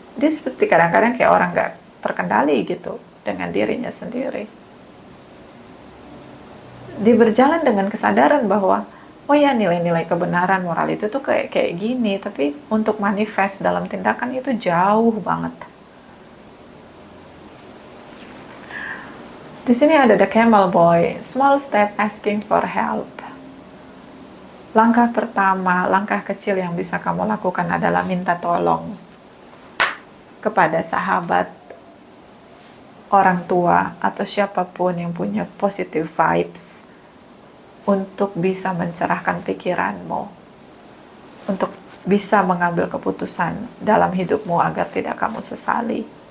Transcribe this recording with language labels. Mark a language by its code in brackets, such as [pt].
[id] Dia seperti kadang-kadang kayak orang nggak terkendali gitu dengan dirinya sendiri. Dia berjalan dengan kesadaran bahwa oh ya, nilai-nilai kebenaran moral itu tuh kayak gini, tapi untuk manifest dalam tindakan itu jauh banget. Di sini ada [en] the camel boy, small step asking for help. [id] Langkah pertama, langkah kecil yang bisa kamu lakukan adalah minta tolong kepada sahabat, orang tua, atau siapapun yang punya [en] positive vibes [id] untuk bisa mencerahkan pikiranmu, untuk bisa mengambil keputusan dalam hidupmu agar tidak kamu sesali.